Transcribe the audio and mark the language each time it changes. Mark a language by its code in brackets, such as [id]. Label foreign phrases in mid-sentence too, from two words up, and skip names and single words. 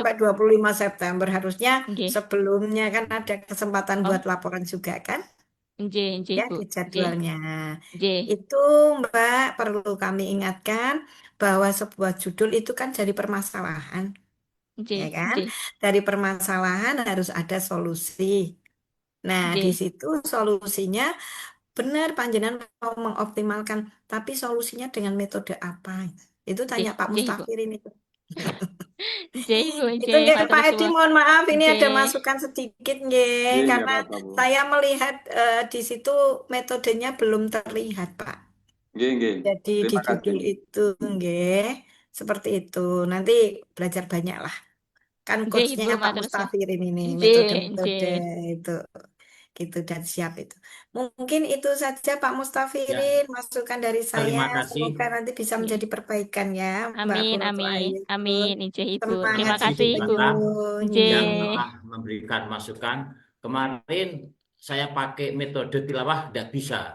[id] sampai 25 September harusnya Nggih. sebelumnya kan ada kesempatan Oh, buat laporan juga kan? NJ Ya Ibu. di Nggih. jadwalnya. Nggih. Itu Mbak perlu kami ingatkan bahwa sebuah judul itu kan dari permasalahan, ya Nggih. kan? Nggih. Dari permasalahan harus ada solusi. Nah, di Nggih. situ solusinya benar panjenengan mau mengoptimalkan, tapi solusinya dengan metode apa? Itu tanya Nggih. Pak Nggih Ibu. Mustafirin itu. Nggih Ibu. Itu Nggih. nggih Matur Pak Edi suwun. mohon maaf ini ada Nggih. masukan sedikit nggih Iya, nggak karena apa-apa, Bu. saya melihat di situ metodenya belum terlihat Pak. [jv] Nggih, nggih. [id] Jadi di Terima kasih. judul itu nggih seperti itu. Nanti belajar banyak lah. Kan Nggih coachnya Ibu. Pak [jv] Matur suwun. [id] Mustafirin ini Nggih. metode-metode Nggih. itu gitu dan siap itu. Mungkin itu saja Pak Ya, Mustafirin masukan dari saya. terima kasih. Semoga nanti bisa Nggih. menjadi perbaikan ya Mbak Amin. Kuroto Amin. Ayu. Amin. Nggih Ibu. Semangat Terima Kasih jadi kasih Bu Ibu. Batam penyuluh. yang Nggih. Nggih. telah memberikan masukan. Kemarin saya pakai metode tilawah tidak bisa.